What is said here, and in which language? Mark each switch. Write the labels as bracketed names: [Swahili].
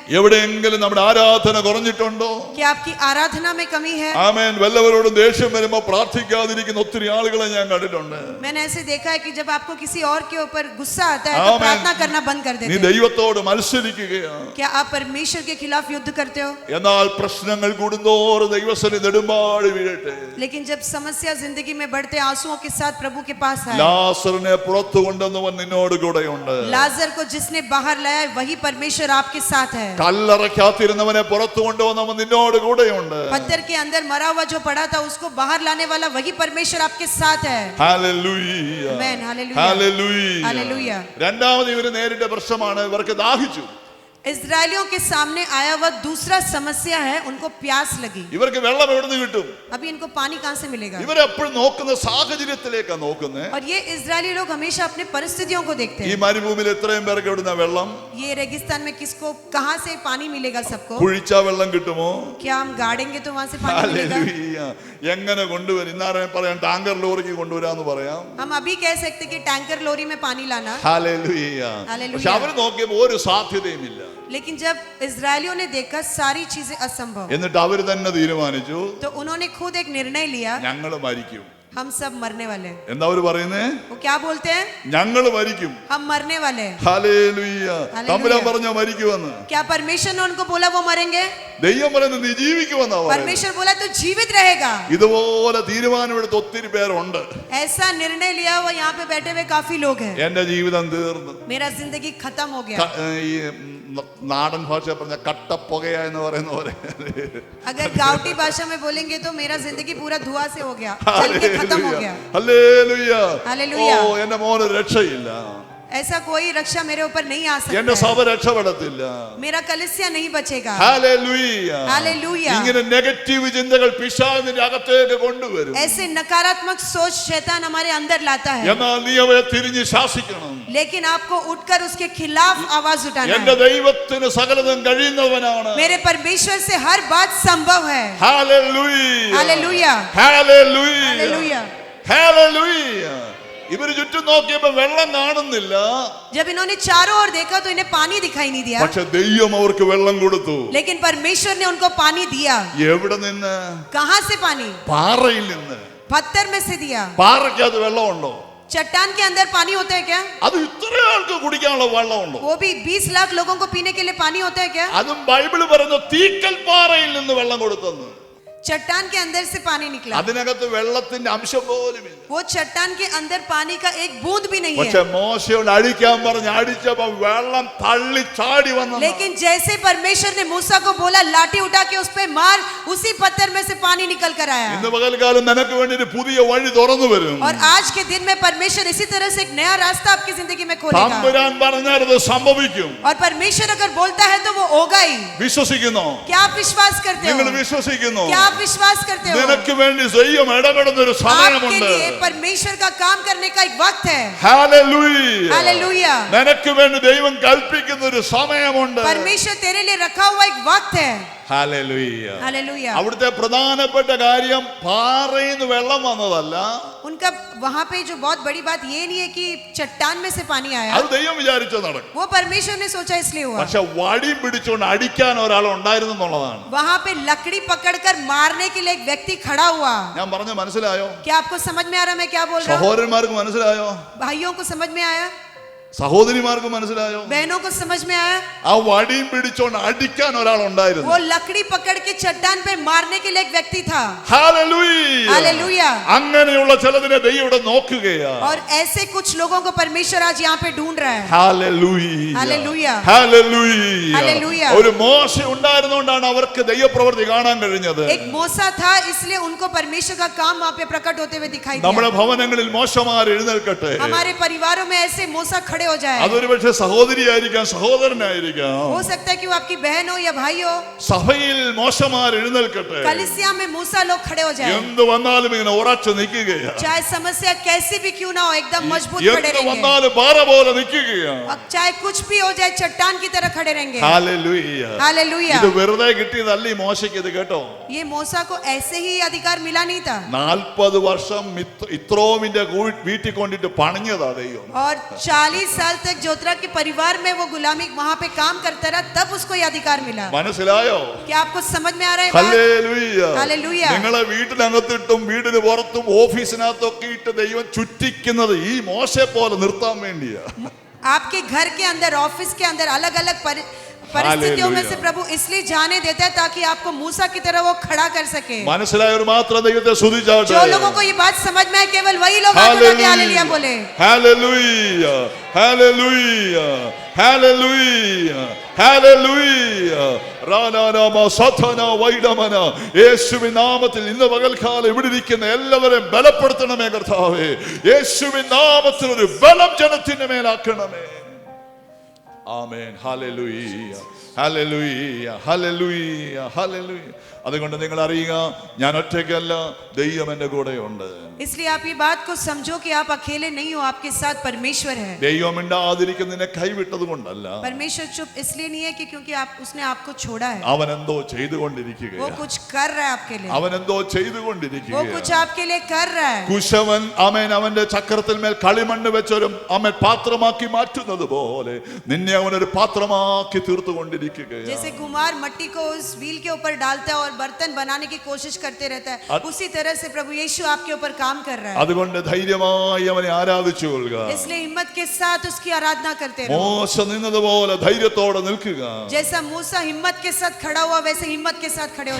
[Malayalam] എവിടെയെങ്കിലും നമ്മുടെ ആരാധന കുറഞ്ഞിട്ടുണ്ടോ? [Hindi] क्या आपकी आराधना में कमी है? [Malayalam] ആമേൻ. വല്ലവരോടും ദേഷ്യം വരുമ്പോൾ പ്രാർത്ഥിക്കാതിരിക്കുന്ന ഒത്തിരി ആളുകളെ ഞാൻ കണ്ടിട്ടുണ്ട്. [Hindi] मैंने ऐसे देखा है कि जब आपको किसी और के ऊपर गुस्सा आता है तो आमीन. प्रार्थना करना बंद कर [Malayalam] നീ [Hindi] देते हैं. [Malayalam] ദൈവത്തോട് മത്സരിക്കുകയാണ്. [Hindi] क्या आप परमेश्वर के खिलाफ युद्ध करते हो? [Malayalam] എന്നാൽ പ്രശ്നങ്ങൾ കൂടുന്തോറും ദൈവസന്നിധി നെടുമ്പാട് വീഴട്ടെ. [Hindi] लेकिन जब समस्या जिंदगी में बढ़ते आंसुओं के साथ प्रभु के पास आए. [Malayalam] ലാസറിനെ പുറത്തു കൊണ്ടുവന്നവൻ നിന്നോട് കൂടെയുണ്ട്. [Hindi] लाजर को जिसने बाहर लाया है वही परमेश्वर आपके साथ है. [Malayalam] കല്ലറയ്ക്കകത്തിരുന്നവനെ പുറത്തു കൊണ്ടുവന്നവൻ നിന്നോട് കൂടെയുണ്ട്. [Hindi] पत्थर के अंदर मरा हुआ जो पड़ा था उसको बाहर लाने वाला वही परमेश्वर आपके साथ है. [Malayalam] Hallelujah. [English] Amen. Hallelujah. [Malayalam] Hallelujah. [English] Hallelujah. [Malayalam] രണ്ടാമത് ഇവര് നേരിട്ട പ്രശ്നമാണ്, ഇവർക്ക് ദാഹിച്ചു. [Hindi] इजरायलियों के सामने आया हुआ दूसरा समस्या है, उनको प्यास लगी. [Malayalam] ഇവർക്ക് വെള്ളം എവിടുന്ന് കിട്ടും? [Hindi] अभी इनको पानी कहां से मिलेगा? [Malayalam] ഇവരെപ്പോഴും നോക്കുന്ന സാഹചര്യത്തിലേക്കാ നോക്കുന്നത്. [Hindi] और ये इजरायली लोग हमेशा अपने परिस्थितियों को देखते [Malayalam] ഈ [Hindi] हैं. [Malayalam] മരുഭൂമിയിൽ എത്രയും പേർക്ക് എവിടുന്ന വെള്ളം? [Hindi] ये रेगिस्तान में किसको कहां से पानी मिलेगा? सबको. [Malayalam] കുഴിച്ചാ വെള്ളം കിട്ടുമോ? [Hindi] क्या हम गाड़ेंगे तो वहां से पानी मिलेगा? [Malayalam] ഹല്ലേലൂയ. എങ്ങനെ കൊണ്ടുവരും? ഇന്നാരെ പറയാം ടാങ്കർ ലോറിക്ക് കൊണ്ടുവരാന്ന് പറയാം. [Hindi] हम अभी कह सकते कि टैंकर लोरी में पानी लाना. [Malayalam] ഹല്ലേലൂയ. ഹല്ലേലൂയ. പക്ഷെ അവര് നോക്കിയപ്പോ ഒരു സാധ്യതയും ഇല്ല. [Hindi] लेकिन जब इजरायलियों ने देखा सारी चीजें असंभव, [Malayalam] എന്നിട്ട് അവര് തന്നെ തീരുമാനിച്ചു, [Hindi] तो उन्होंने खुद एक निर्णय लिया, [Malayalam] ഞങ്ങള് മരിക്കും. [Hindi] हम सब मरने वाले हैं. [Malayalam] എന്താ അവര് പറയുന്നേ? [Hindi] वो क्या बोलते हैं? [Malayalam] ഞങ്ങള് മരിക്കും. [Hindi] हम मरने वाले हैं. [Malayalam] ഹല്ലേലൂയ. ഹല്ലേലൂയ. തമ്പുരാൻ പറഞ്ഞോ മരിക്കുമെന്ന്? [Hindi] क्या परमेश्वर ने उनको बोला वो मरेंगे? [Malayalam] ദൈവം പറയുന്നത് നീ ജീവിക്കുമെന്നാ പറയുന്നത്. [Hindi] परमेश्वर बोला तो जीवित रहेगा. [Malayalam] ഇതുപോലെ തീരുമാനമെടുത്ത് ഒത്തിരി പേരുണ്ട്. [Hindi] ऐसा निर्णय लिया हुआ यहाँ पे बैठे हुए काफी लोग हैं. [Malayalam] എന്റെ ജീവിതം തീർന്നു. [Hindi] मेरा जिंदगी खत्म हो गया. [Malayalam] ഈ നാടൻ ഭാഷ പറഞ്ഞ കട്ടപ്പുകയ എന്ന് പറയുന്ന പോലെ. [Hindi] अगर गावटी भाषा में बोलेंगे तो मेरा जिंदगी पूरा धुआं से हो गया, जल के खत्म हो गया. [Malayalam] ഹല്ലേലൂയ. ഹല്ലേലൂയ. ഓ, എന്റെ മോന് രക്ഷയില്ല. [Hindi] ऐसा कोई रक्षा मेरे ऊपर नहीं आ [Malayalam] എന്റെ [Hindi] सकता [Malayalam] സഭ [Hindi] है. [Malayalam] രക്ഷപ്പെടത്തില്ല. [Hindi] मेरा कलीसिया नहीं बचेगा. [Malayalam] ഹല്ലേലൂയ. [Hindi] हालेलुया. [Malayalam] ഇങ്ങനെ നെഗറ്റീവ് ചിന്തകൾ പിശാചിന്റെ അകത്തേക്ക് കൊണ്ടുവരും. [Hindi] ऐसे नकारात्मक सोच शैतान हमारे अंदर लाता है. [Malayalam] എന്നാൽ നീ അവയെ തിരിഞ്ഞ് ശാസിക്കണം. [Hindi] लेकिन आपको उठकर उसके खिलाफ आवाज उठाना [Malayalam] എന്റെ [Hindi] है. [Malayalam] ദൈവത്തിന് സകലതും കഴിയുന്നവനാണ്. [Hindi] मेरे परमेश्वर से हर बात संभव है. [Malayalam] Hallelujah. [Hindi] Hallelujah. [Malayalam] Hallelujah. [Hindi] Hallelujah. [Malayalam] Hallelujah. ഇവര് ചുറ്റും നോക്കിയപ്പോ വെള്ളം കാണുന്നില്ല. [Hindi] जब इन्होंने चारों ओर देखा तो इन्हें पानी दिखाई नहीं दिया. [Malayalam] പക്ഷെ ദൈവം അവർക്ക് വെള്ളം കൊടുത്തു. [Hindi] लेकिन परमेश्वर ने उनको पानी दिया. [Malayalam] എവിടെ നിന്ന്? [Hindi] कहां से पानी? [Malayalam] പാറയിൽ നിന്ന്. [Hindi] पत्थर में से दिया. [Malayalam] പാറയ്ക്കകത്ത് വെള്ളമുണ്ടോ? [Hindi] चट्टान के अंदर पानी होता है क्या? [Malayalam] അത് ഇത്ര ആൾക്ക് കുടിക്കാനുള്ള വെള്ളമുണ്ടോ? [Hindi] वो भी 20 लाख लोगों को पीने के लिए पानी होता है क्या? [Malayalam] അതും ബൈബിള് പറയുന്നു തീക്കൽ പാറയിൽ നിന്ന് വെള്ളം കൊടുത്തെന്ന്. [Hindi] चट्टान के अंदर से पानी निकला. [Malayalam] അതിനകത്ത് വെള്ളത്തിന്റെ അംശം പോലുമില്ല. [Hindi] वो चट्टान के अंदर पानी का एक बूंद भी नहीं [Malayalam] പക്ഷെ [Hindi] है. [Malayalam] മോശയോട് അടിക്കാൻ പറഞ്ഞ് അടിച്ചപ്പോ വെള്ളം തള്ളി ചാടി വന്നു. [Hindi] लेकिन जैसे परमेश्वर ने मूसा को बोला लाठी उठा के उस पे मार, उसी पत्थर में से पानी निकल कर आया. [Malayalam] ഇന്ന് പകൽക്കാലം നിനക്ക് വേണ്ടി ഒരു പുതിയ വഴി തുറന്നു വരും. [Hindi] और आज के दिन में परमेश्वर इसी तरह से एक नया रास्ता आपकी जिंदगी में खोलेगा. [Malayalam] തമ്പുരാൻ പറഞ്ഞാൽ അത് സംഭവിക്കും. [Hindi] और परमेश्वर अगर बोलता है तो वो होगा ही. [Malayalam] വിശ്വസിക്കുന്നോ? [Hindi] क्या आप विश्वास करते हो? [Malayalam] നിങ്ങൾ വിശ്വസിക്കുന്നോ? [Hindi] क्या आप विश्वास करते हो? [Malayalam] നിനക്ക് വേണ്ടി ദൈവം ഇടപെടുന്ന ഒരു [Hindi] आपके [Malayalam] സമയമുണ്ട്. [Hindi] लिए परमेश्वर का काम करने का एक वक्त है. [Malayalam] ഹല്ലേലൂയ. [Hindi] हालेलुया. [Malayalam] നിനക്ക് വേണ്ടി ദൈവം കൽപ്പിക്കുന്ന ഒരു സമയമുണ്ട്. [Hindi] परमेश्वर तेरे लिए रखा हुआ एक वक्त है. [Malayalam] ഹല്ലേലൂയ. [Hindi] हालेलुया। [Malayalam] അവിടുത്തെ പ്രധാനപ്പെട്ട കാര്യം പാറയിൽ നിന്ന് വെള്ളം വന്നതല്ല, [Hindi] उनका वहां पे जो बहुत बड़ी बात ये नहीं है कि चट्टान में से पानी आया, [Malayalam] അത് ദൈവം വിചാരിച്ച നടക്കും. [Hindi] वो परमेश्वर ने सोचा इसलिए हुआ। [Malayalam] പക്ഷെ വടി പിടിച്ചുകൊണ്ട് അടിക്കാൻ ഒരാൾ ഉണ്ടായിരുന്നു എന്നുള്ളതാണ്. [Hindi] वहां पे लकड़ी पकड़कर मारने के लिए एक व्यक्ति खड़ा हुआ। [Malayalam] ഞാൻ പറഞ്ഞ മനസ്സിലായോ? [Hindi] क्या आपको समझ में आ रहा है मैं क्या बोल रहा हूँ? [Malayalam] സഹോദരന്മാർക്ക് മനസ്സിലായോ? [Hindi] भाइयों को समझ में आया? [Malayalam] സഹോദരിമാർക്ക് മനസ്സിലായോ? [Hindi] बहनों को समझ में आया? [Malayalam] ആ വടിയും പിടിച്ചോണ്ട് അടിക്കാൻ ഒരാൾ ഉണ്ടായിരുന്നു. [Hindi] वो लकड़ी पकड़ के चट्टान पे मारने के लिए एक व्यक्ति था। [Malayalam] ഹല്ലേലൂയ. [Hindi] हालेलुया। [Malayalam] അങ്ങനെയുള്ള ചിലതിനെ ദൈവം ഇവിടെ നോക്കുകയാ. [Hindi] और ऐसे कुछ लोगों को परमेश्वर आज यहाँ पे ढूंढ रहा है। [Malayalam] ഹല്ലേലൂയ. [Hindi] हालेलुया। [Malayalam] ഹല്ലേലൂയ. ഹല്ലേലൂയ. ഒരു മോശ ഉണ്ടായിരുന്നുകൊണ്ടാണ് അവർക്ക് ദൈവപ്രവൃത്തി കാണാൻ കഴിഞ്ഞത്. [Hindi] एक मूसा था इसलिए उनको परमेश्वर का काम वहाँ पे प्रकट होते हुए दिखाई [Malayalam] നമ്മുടെ [Hindi] दिया। [Malayalam] ഭവനങ്ങളിൽ മോശമാർ എഴുന്നേൽക്കട്ടെ. [Hindi] हमारे परिवारों में ऐसे मूसा खड़े हो जाए। [Malayalam] അതൊരു പക്ഷേ സഹോദരിയായിരിക്കാം, സഹോദരനായിരിക്കാം. [Hindi] हो सकता है कि वो आपकी बहन हो या भाई हो। [Malayalam] സഭയിൽ മോശമാർ എഴുന്നേൽക്കട്ടെ. [Hindi] कलीसिया में मूसा लोग खड़े हो जाए। [Malayalam] എന്ത് വന്നാലും ഇങ്ങനെ ഉറച്ചു നിൽക്കുകയാ. [Hindi] चाहे समस्या कैसी भी क्यों ना हो एकदम मजबूत खड़े [Malayalam] എന്ത് [Hindi] रहेंगे। [Malayalam] വന്നാലും പാറ പോലെ നിൽക്കുകയാ. [Hindi] अब चाहे कुछ भी हो जाए चट्टान की तरह खड़े रहेंगे। [Malayalam] ഹല്ലേലൂയ. [Hindi] हालेलुया। [Malayalam] ഇത് വെറുതെ കിട്ടിയതല്ല ഈ മോശയ്ക്ക്. ഇത് കേട്ടോ, [Hindi] ये मूसा को ऐसे ही अधिकार मिला नहीं था। [Malayalam] 40 വർഷം ഇത്രോമിന്റെ വീട്ടിൽ കൊണ്ടിട്ട് പണിഞ്ഞതാ ദൈവം. [Hindi] और 40 साल तक जोतरा के परिवार में वो गुलामी वहां पे काम करता रहा, तब उसको ये अधिकार मिला। [Malayalam] മനസ്സിലായോ? [Hindi] क्या आपको समझ में आ रहा है बात? [Malayalam] ഹല്ലേലൂയ. ഹല്ലേലൂയ. നിങ്ങളെ വീട്ടിനകത്തിട്ടും വീടിന് പുറത്തും ഓഫീസിനകത്തൊക്കെ ഇട്ട് ദൈവം ചുറ്റിക്കുന്നത് ഈ മോശയെ പോലെ നിർത്താൻ വേണ്ടിയാ. [Hindi] आपके घर के अंदर, ऑफिस के अंदर अलग अलग परिस्थितियों में से प्रभु इसलिए जाने देता है ताकि आपको मूसा की तरह वो खड़ा कर सके। [Malayalam] മനസ്സിലായവർ മാത്രം ദൈവത്തെ സ്തുതിച്ചാട്ടെ. [Hindi] जो लोगों को ये बात समझ में आए केवल वही लोग हालेलुया बोले। [Malayalam] ഹല്ലേലൂയ. ഹല്ലേലൂയ. ഹല്ലേലൂയ. ഹല്ലേലൂയ. റാനാനാമ സഥന വൈഡമന. യേശുവിൻ നാമത്തിൽ ഇന്ന് പകൽക്കാലം ഇവിടെ ഇരിക്കുന്ന എല്ലാവരെയും ബലപ്പെടുത്തണമേ കർത്താവേ. യേശുവിൻ നാമത്തിൽ ഒരു ബലം ജനത്തിന്റെ മേലാക്കണമേ. ആമേൻ. ഹല്ലേലൂയ. ഹല്ലേലൂയ. ഹല്ലേലൂയ. ഹല്ലേലൂയ. അതുകൊണ്ട് നിങ്ങൾ അറിയുക, ഞാൻ ഒറ്റയ്ക്കല്ല, ദൈവം എന്റെ കൂടെയുണ്ട്. [Hindi] इसलिए आप ये बात को समझो कि आप अकेले नहीं हो, आपके साथ परमेश्वर है। [Malayalam] ദൈവം മിണ്ടാതിരിക്കുന്നതിനെ കൈവിട്ടത് കൊണ്ടല്ല, [Hindi] परमेश्वर चुप इसलिए नहीं है कि क्योंकि उसने आपको छोड़ा है। [Malayalam] അവൻ എന്തോ [Hindi] वो [Malayalam] ചെയ്തുകൊണ്ടിരിക്കുകയാണ്. [Hindi] कुछ कर रहा है आपके लिए। [Malayalam] അവൻ എന്തോ [Hindi] वो [Malayalam] ചെയ്തുകൊണ്ടിരിക്കുകയാണ്. [Hindi] कुछ आपके लिए कर रहा है। [Malayalam] കുശവൻ അവൻ അവന്റെ ചക്രത്തിൽ മേൽ കളിമണ്ണ് വെച്ചൊരു അവൻ പാത്രമാക്കി മാറ്റുന്നത് പോലെ നിന്നെ അവൻ ഒരു പാത്രമാക്കി തീർത്തുകൊണ്ടിരിക്കുകയാണ്. [Hindi] जैसे कुम्हार मट्टी को उस व्हील के ऊपर डालता है और बर्तन बनाने की कोशिश करते रहता है, उसी तरह से प्रभु यीशु आपके ऊपर काम कर रहा है। [Malayalam] അതുകൊണ്ട് ധൈര്യമായി അവനെ ആരാധിച്ചു കൊള്ളുക. [Hindi] इसलिए हिम्मत के साथ उसकी आराधना करते रहो। [Malayalam] മോശ നിന്നതുപോലെ ധൈര്യത്തോടെ നിൽക്കുക. [Hindi] जैसा मूसा हिम्मत के साथ खड़ा हुआ वैसे हिम्मत के साथ खड़े हो।